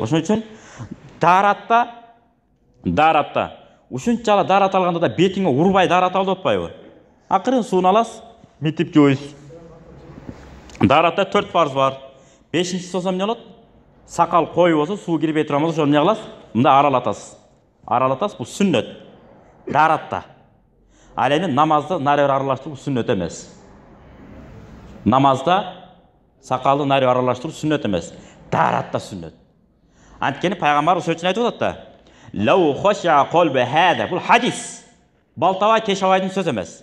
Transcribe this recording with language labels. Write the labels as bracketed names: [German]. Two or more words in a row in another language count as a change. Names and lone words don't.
[Kyrgyz] Ошон үчүн даратта ушунчалык дарат алганда да бетиңе урбай дарат алып атпайбы? Акырын сууну аласыз, митип жууйсуз. Даратта 4 парыз бар. 5-инчиси болсо эмне болот? Сакал кою болсо, суу кирбей турган болсо, ошону эмне кыласыз? Мындай аралатасыз. аралатасыз, бұл сүннет. Даратта. Ал эми намазды нары аралаштыруу сүннет эмес. Намазда сакалды нары аралаштыруу сүннет эмес. Даратта сүннет. Анткени пайгамбар ошол үчүн айтып атат да. [Arabic] لو خشع قلبه هذا. [Kyrgyz] Бул хадис. Балтабай Тешабайдын сөзү эмес.